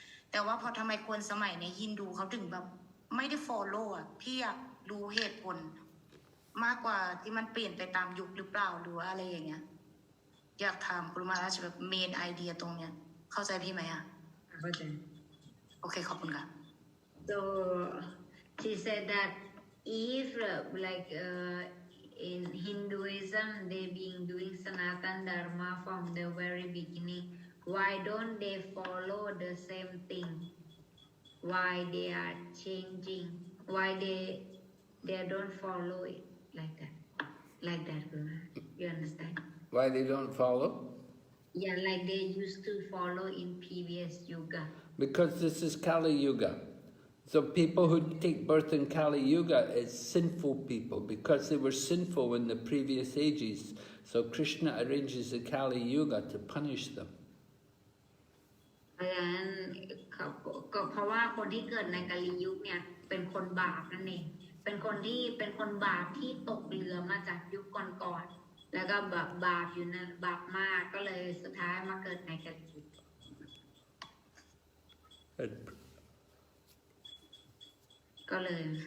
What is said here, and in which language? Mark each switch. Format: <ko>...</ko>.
<th>แต่ว่าพอทำไมคนสมัยในฮินดูเขาถึงแบบไม่ได้ follow อ่ะพี่อยากรู้เหตุผลมากกว่าที่มันเปลี่ยนไปตามยุคหรือเปล่าหรือว่าอะไรอย่างเงี้ยอยากถามคุณมาราชแบบเมนไอเดียตรงเนี้ยเข้าใจพี่ไหมอ่ะ เข้าใจ โอเคขอบคุณค่ะ</th> <en>so she said that if like in Hinduism they been doing Sanatana Dharma from the very beginning why don't they follow the same thing why they are changing why they don't follow it like that you understand Why they don't follow? Yeah, like they used to follow in previous yuga. Because this is Kali Yuga. So people who take birth in Kali Yuga is sinful people because they were sinful in the previous ages. So Krishna arranges the Kali Yuga to punish them.</en> <th>เพราะฉะนั้นก็เพราะว่าคนที่เกิดในกาลียุคเนี่ยเป็นคนบาปนั่นเองเป็นคนบาปที่ตกเรือมาจากยุคก่อนๆแล้วก็บาปอยู่นั่นบาปมากก็เลยสุดท้ายมาเกิดในกาลียุคก็เลย</th>